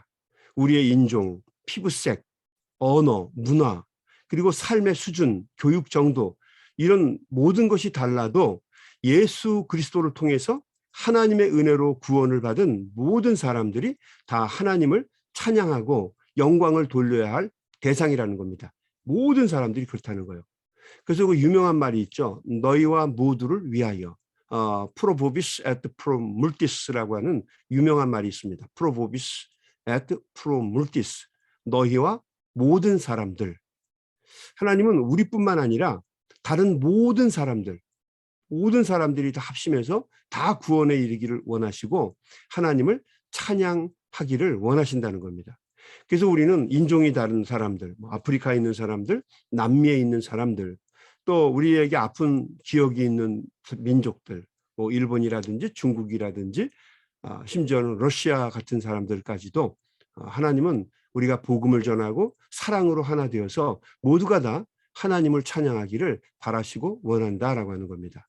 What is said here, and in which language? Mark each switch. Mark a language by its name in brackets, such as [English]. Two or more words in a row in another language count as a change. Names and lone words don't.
[Korean] 우리의 인종, 피부색, 언어, 문화, 그리고 삶의 수준, 교육 정도 이런 모든 것이 달라도 예수 그리스도를 통해서 하나님의 은혜로 구원을 받은 모든 사람들이 다 하나님을 찬양하고 영광을 돌려야 할 대상이라는 겁니다. 모든 사람들이 그렇다는 거예요. 그래서 그 유명한 말이 있죠. 너희와 모두를 위하여. [Latin] Pro vobis et pro multis [Korean] 라고 하는 유명한 말이 있습니다. [Latin] Pro vobis et pro multis. [Korean] 너희와 모든 사람들. 하나님은 우리뿐만 아니라 다른 모든 사람들이 다 합심해서 다 구원에 이르기를 원하시고 하나님을 찬양하기를 원하신다는 겁니다. 그래서 우리는 인종이 다른 사람들, 아프리카에 있는 사람들, 남미에 있는 사람들, 또 우리에게 아픈 기억이 있는 민족들, 일본이라든지 중국이라든지 심지어는 러시아 같은 사람들까지도 하나님은 우리가 복음을 전하고 사랑으로 하나 되어서 모두가 다 하나님을 찬양하기를 바라시고 원한다라고 하는 겁니다.